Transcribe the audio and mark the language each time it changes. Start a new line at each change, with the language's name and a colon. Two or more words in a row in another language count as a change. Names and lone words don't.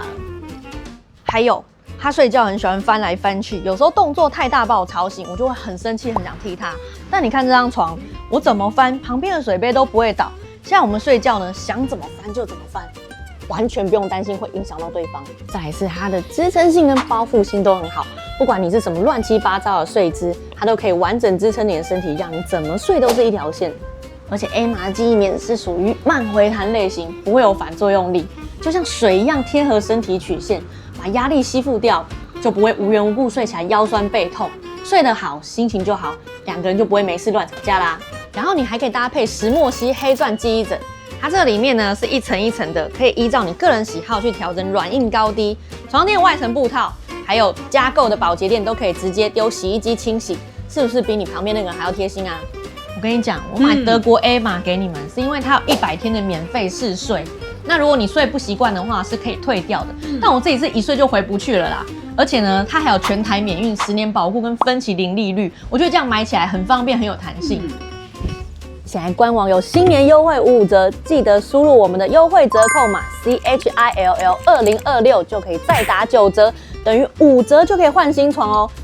Chinese: 還有，他睡覺很喜歡翻來翻去，有時候動作太大把我吵醒，我就會很生氣，很想踢他。但你看這張床，我怎麼翻，旁邊的水杯都不會倒。現在我們睡覺呢，想怎麼翻就怎麼翻，完全不用擔心會影響到對方。再來是它的支撐性跟包覆性都很好，不管你是什麼亂七八糟的睡姿，它都可以完整支撐你的身體，讓你怎麼睡都是一條線。而且 A 瑪的記憶棉是屬於慢回彈類型，不會有反作用力，就像水一樣貼合身體曲線，把壓力吸附掉，就不會無緣無故睡起來腰酸背痛。睡得好，心情就好，2個人就不會沒事亂吵架啦。然後你還可以搭配石墨烯黑鑽記憶枕，它這裡面呢是一層一層的，可以依照你個人喜好去調整軟硬高低。床墊外層布套，還有加購的保潔墊都可以直接丟洗衣機清洗，是不是比你旁邊那個人還要貼心啊？我跟你講，我買德國 A 瑪給你們，是因為它有100天的免費試睡。那如果你睡不習慣的話，是可以退掉的。但我自己是一睡就回不去了啦。而且呢，它還有全台免運、10年保護跟分期零利率，我覺得這樣買起来很方便，很有彈性。現在官網有新年優惠55折，記得輸入我們的優惠折扣碼 CHILL2026 就可以再打9折，等於5折就可以換新床哦。